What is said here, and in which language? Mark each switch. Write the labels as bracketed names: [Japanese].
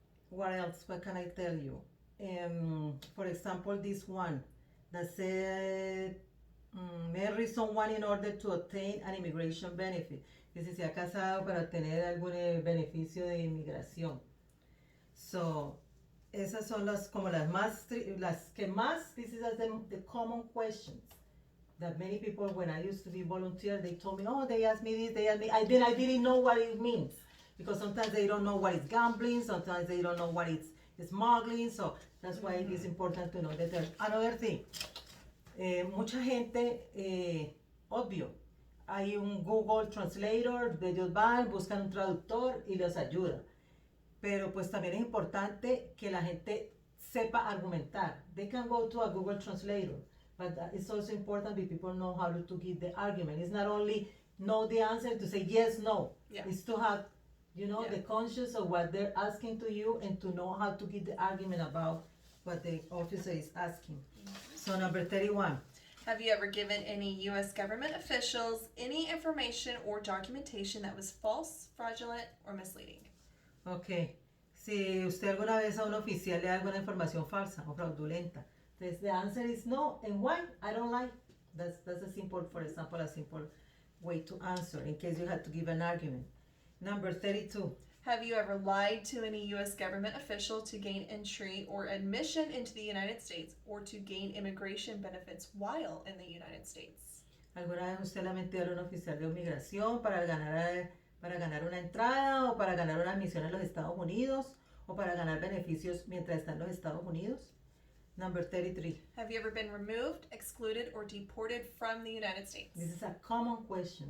[English] What else? What can I tell you? For example, this one that said marry someone in order to obtain an immigration benefit. [Spanish] Que si se ha casado para obtener algún beneficio de inmigración. [English] So, [Spanish] esas son las como las que más. [English] This is the common questions that many people, when I used to be volunteer, they told me, oh, they asked me this, they asked me. I didn't know what it means, because sometimes they don't know what is gambling, sometimes they don't know what it's smuggling. So that's why it's important to know that. Another thing. [Spanish] Mucha gente, obvio, hay un Google Translator, ellos van, buscan un traductor y los ayuda. Pero pues también es importante que la gente sepa argumentar. [English] They can go to a Google Translator, but it's also important that people know how to give the argument. It's not only know the answer to say yes, no. Yeah. It's to have, the conscience of what they're asking to you and to know how to give the argument about what the officer is asking. So number 31. Have you ever given any U.S. government officials any information or documentation that was false, fraudulent, or misleading? Ok. [Spanish] Si usted alguna vez a un oficial le da alguna información falsa o fraudulenta. [English] Entonces, the answer is no. And why? I don't like. That's a simple, for example, a simple way to answer in case you had to give an argument. Number 32. Have you ever lied to any U.S. government official to gain entry or admission into the United States or to gain immigration benefits while in the United States? [Spanish] ¿Alguna vez usted le ha mentido a un oficial de inmigración para ganar una entrada o para ganar una admisión en los Estados Unidos o para ganar beneficios mientras está en los Estados Unidos? [English] Number 33. Have you ever been removed, excluded, or deported from the United States? This is a common question.